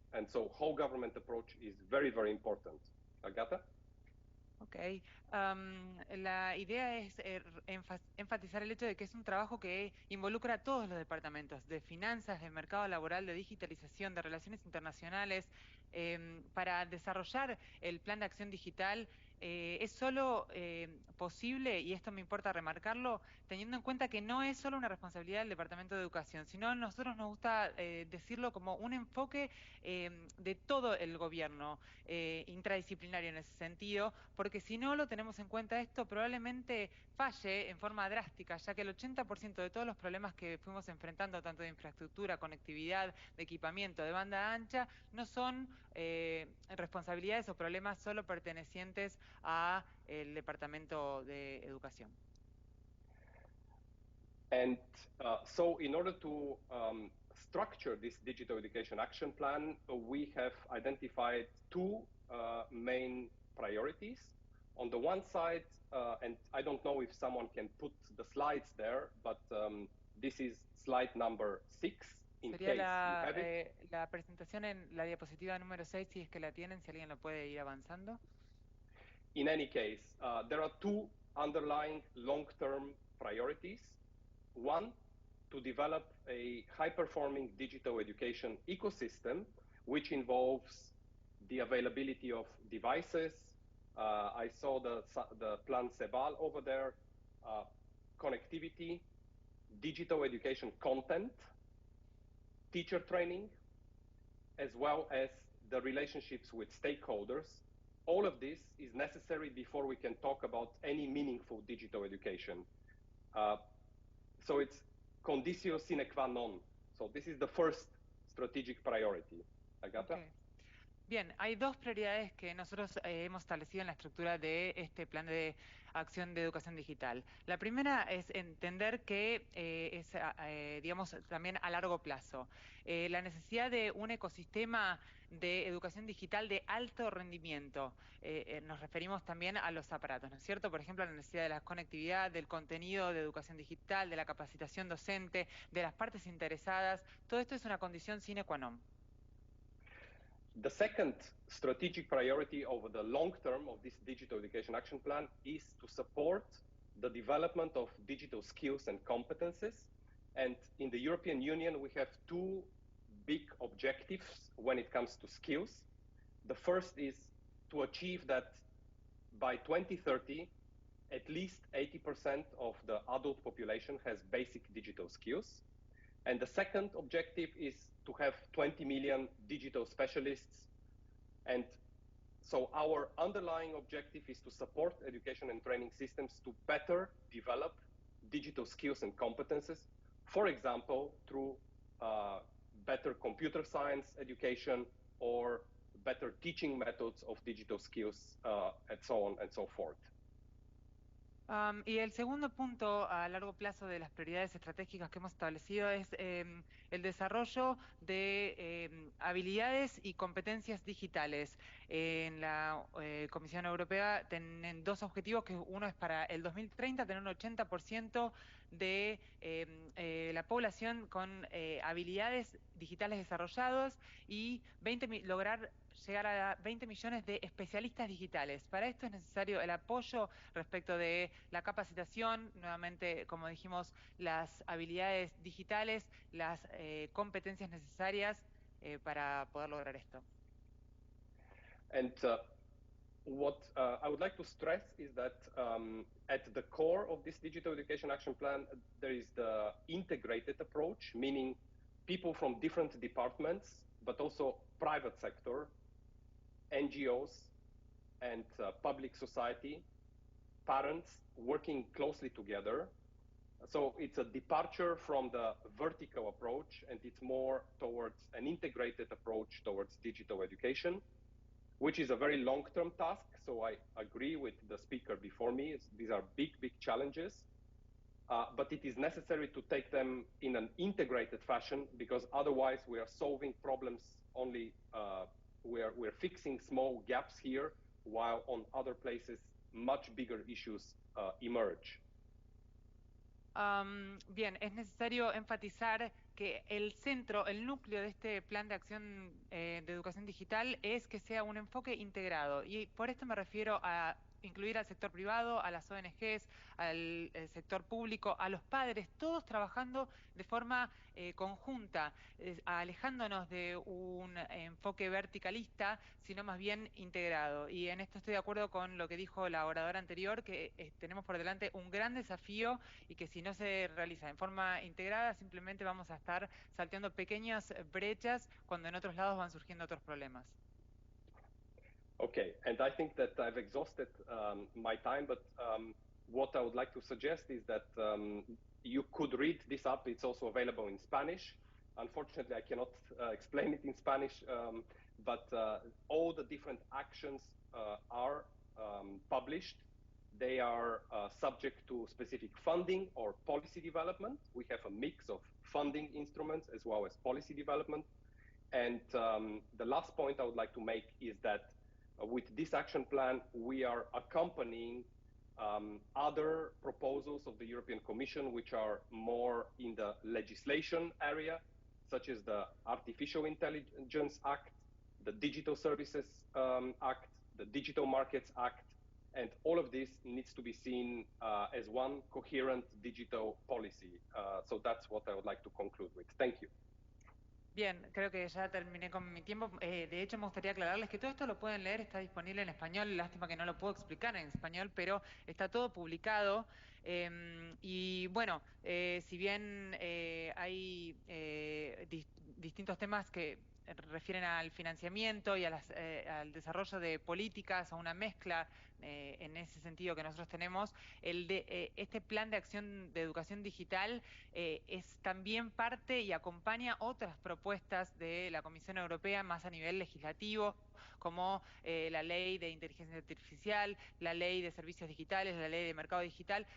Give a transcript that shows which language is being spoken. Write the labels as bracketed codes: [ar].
[en] And so whole government approach is very, very important. Agata? Ok. [es] La idea es enfatizar el hecho de que es un trabajo que involucra a todos los departamentos, de finanzas, de mercado laboral, de digitalización, de relaciones internacionales. Para desarrollar el plan de acción digital es solo posible, y esto me importa remarcarlo, teniendo en cuenta que no es solo una responsabilidad del Departamento de Educación, sino a nosotros nos gusta decirlo como un enfoque de todo el gobierno, intradisciplinario en ese sentido, porque si no lo tenemos en cuenta esto, probablemente falle en forma drástica, ya que el 80% de todos los problemas que fuimos enfrentando, tanto de infraestructura, conectividad, de equipamiento, de banda ancha, no son responsabilidades o problemas solo pertenecientes a el Departamento de Educación. [en] And so in order to structure this Digital Education Action Plan, we have identified two main priorities. On the one side, and I don't know if someone can put the slides there, but this is slide number 6. [es] Sería la presentación en la diapositiva número 6, si es que la tienen, si alguien lo puede ir avanzando. [en] In any case, there are two underlying long-term priorities. One, to develop a high-performing digital education ecosystem, which involves the availability of devices. I saw the Plan CEVAL over there, connectivity, digital education content, teacher training, as well as the relationships with stakeholders. All of this is necessary before we can talk about any meaningful digital education. So it's conditio sine qua non. So this is the first strategic priority. Agata? Okay. [es] Bien, hay dos prioridades que nosotros hemos establecido en la estructura de este plan de acción de educación digital. La primera es entender que es, digamos, también a largo plazo. La necesidad de un ecosistema de educación digital de alto rendimiento. Nos referimos también a los aparatos, ¿no es cierto? Por ejemplo, la necesidad de la conectividad, del contenido de educación digital, de la capacitación docente, de las partes interesadas. Todo esto es una condición sine qua non. [en] The second strategic priority over the long term of this Digital Education Action Plan is to support the development of digital skills and competences. And in the European Union, we have two big objectives when it comes to skills. The first is to achieve that by 2030, at least 80% of the adult population has basic digital skills. And the second objective is to have 20 million digital specialists. And so our underlying objective is to support education and training systems to better develop digital skills and competences, for example, through better computer science education or better teaching methods of digital skills, and so on and so forth. [es] Y el segundo punto a largo plazo de las prioridades estratégicas que hemos establecido es el desarrollo de habilidades y competencias digitales. En la Comisión Europea tienen dos objetivos, que uno es para el 2030 tener un 80% de la población con habilidades digitales desarrolladas y lograr llegar a 20 millones de especialistas digitales. Para esto es necesario el apoyo respecto de la capacitación, nuevamente, como dijimos, las habilidades digitales, las competencias necesarias para poder lograr esto. [en] And what I would like to stress is that at the core of this Digital Education Action Plan, there is the integrated approach, meaning people from different departments, but also private sector, NGOs, and public society, parents working closely together. So it's a departure from the vertical approach, and it's more towards an integrated approach towards digital education, which is a very long-term task. So I agree with the speaker before me. These are big, big challenges, but it is necessary to take them in an integrated fashion, because otherwise we are solving problems only, we're fixing small gaps here, while on other places much bigger issues emerge. [es] Bien, es necesario enfatizar que el centro, el núcleo de este plan de acción de educación digital es que sea un enfoque integrado, y por esto me refiero a incluir al sector privado, a las ONGs, al sector público, a los padres, todos trabajando de forma conjunta, alejándonos de un enfoque verticalista, sino más bien integrado. Y en esto estoy de acuerdo con lo que dijo la oradora anterior, que tenemos por delante un gran desafío y que si no se realiza en forma integrada, simplemente vamos a estar salteando pequeñas brechas cuando en otros lados van surgiendo otros problemas. [en] Okay, and I think that I've exhausted my time, but what I would like to suggest is that you could read this up. It's also available in Spanish. Unfortunately, I cannot explain it in Spanish, but all the different actions are published. They are subject to specific funding or policy development. We have a mix of funding instruments as well as policy development. And the last point I would like to make is that with this action plan, we are accompanying other proposals of the European Commission, which are more in the legislation area, such as the Artificial Intelligence Act, the Digital Services Act, the Digital Markets Act, and all of this needs to be seen as one coherent digital policy. So that's what I would like to conclude with. Thank you. [es] Bien, creo que ya terminé con mi tiempo. De hecho, me gustaría aclararles que todo esto lo pueden leer, está disponible en español. Lástima que no lo puedo explicar en español, pero está todo publicado. Y bueno, si bien hay distintos temas que refieren al financiamiento y a al desarrollo de políticas, a una mezcla en ese sentido que nosotros tenemos, este plan de acción de educación digital es también parte y acompaña otras propuestas de la Comisión Europea más a nivel legislativo, como la ley de inteligencia artificial, la ley de servicios digitales, la ley de mercado digital.